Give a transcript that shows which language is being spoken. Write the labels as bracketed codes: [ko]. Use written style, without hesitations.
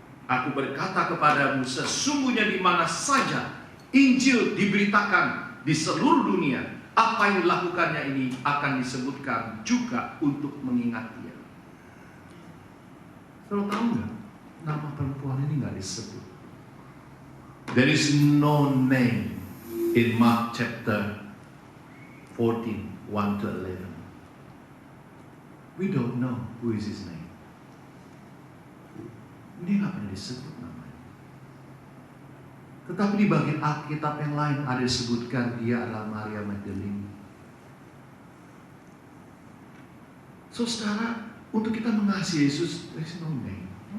[id] Aku berkata kepadamu, sesungguhnya di mana saja Injil diberitakan di seluruh dunia, apa yang dilakukannya ini akan disebutkan juga untuk mengingat dia. Saudara tahu nggak? Nama perempuan ini nggak disebut. [en] There is no name in Mark chapter 14, 1 to 11. We don't know who is his name. [id] Dia nggak pernah disebut namanya. Tetapi di bagian Alkitab yang lain ada disebutkan dia adalah Maria Magdalene. [en] So, [id] saudara, untuk kita mengasihi Yesus, [en] there is no name.